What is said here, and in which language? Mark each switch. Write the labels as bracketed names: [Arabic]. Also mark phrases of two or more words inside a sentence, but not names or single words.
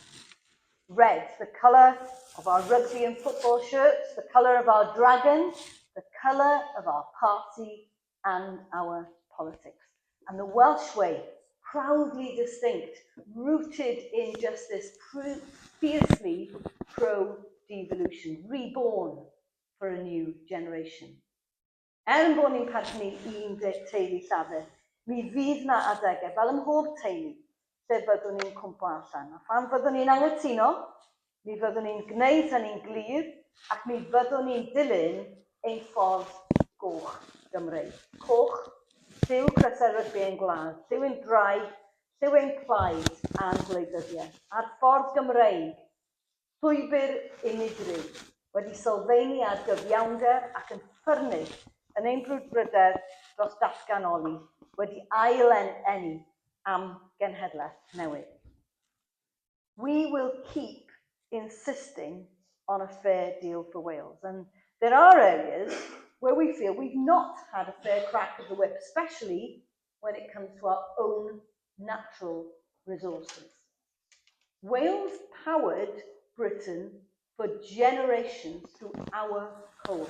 [English] Red, the colour of our rugby and football shirts, the colour of our dragon, the colour of our party and our politics. And the Welsh way, proudly distinct, rooted in justice, fiercely pro-devolution, reborn for a new generation. [Welsh] Bod ni'n partnu un teulu llafur, mi fydd na adegau, fel ym mhob teulu, lle byddwn ni'n cwmpo allan. A phan fyddwn ni'n anghytuno, mi fyddwn ni'n gwneud hynny'n glir, ac mi fyddwn ni'n dilyn ein ffordd goch Gymreig. Coch, lliw crysau rygbi ein gwlad, lliw ein draig, lliw ein plaid a'n gwleidyddiaeth. A'r ffordd Gymreig, llwybr unigryw, wedi sylfaenu ar gyfiawnder ac yn ffyrnig yn ein brwdfrydedd dros datganoli, wedi ail-eni am genhedlaeth newydd. [English] We will keep insisting on a fair deal for Wales, and there are areas where we feel we've not had a fair crack of the whip, especially when it comes to our own natural resources. Wales powered Britain for generations through our coal.